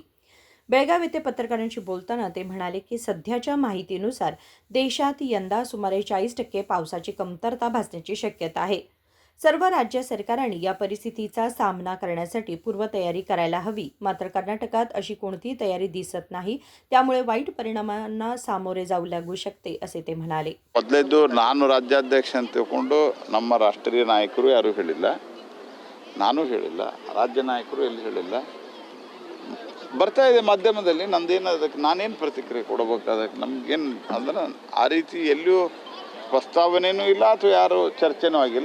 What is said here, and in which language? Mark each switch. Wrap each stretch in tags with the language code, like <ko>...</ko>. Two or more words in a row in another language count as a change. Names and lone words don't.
<mr>बेळगाव येथे पत्रकारांशी बोलताना ते म्हणाले की सध्याच्या माहितीनुसार देशात यंदा सुमारे 40% पावसाची कमतरता भासण्याची शक्यता आहे. सर्व राज्य सरकारांनी या परिस्थितीचा सामना करण्यासाठी पूर्वतयारी करायला हवी. मात्र कर्नाटकात अशी कोणतीही तयारी दिसत नाही. त्यामुळे वाईट परिणामांना सामोरे जाऊ लागू शकते असे ते म्हणाले.</mr> <kn>ಮೊದಲೇದು ನಾನು ರಾಜ್ಯಾಧ್ಯಕ್ಷ ಅಂತ ತಿಳ್ಕೊಂಡು ನಮ್ಮ ರಾಷ್ಟ್ರೀಯ ನಾಯಕರು ಯಾರೂ ಹೇಳಿಲ್ಲ, ನಾನು ಹೇಳಿಲ್ಲ, ರಾಜ್ಯ ನಾಯಕರು ಎಲ್ಲಿ ಹೇಳಿಲ್ಲ. ಬರ್ತಾ ಇದೆ ಮಾಧ್ಯಮದಲ್ಲಿ, ನಂದೇನು ಅದಕ್ಕೆ ನಾನೇನು ಪ್ರತಿಕ್ರಿಯೆ ಕೊಡಬೇಕು? ಅದಕ್ಕೆ ನಮಗೇನು ಅಂದ್ರೆ ಆ ರೀತಿ ಎಲ್ಲಿಯೂ ಪ್ರಸ್ತಾವನೆಯೂ ಇಲ್ಲ ಅಥವಾ ಯಾರು ಚರ್ಚೆನೂ ಆಗಿಲ್ಲ.</kn>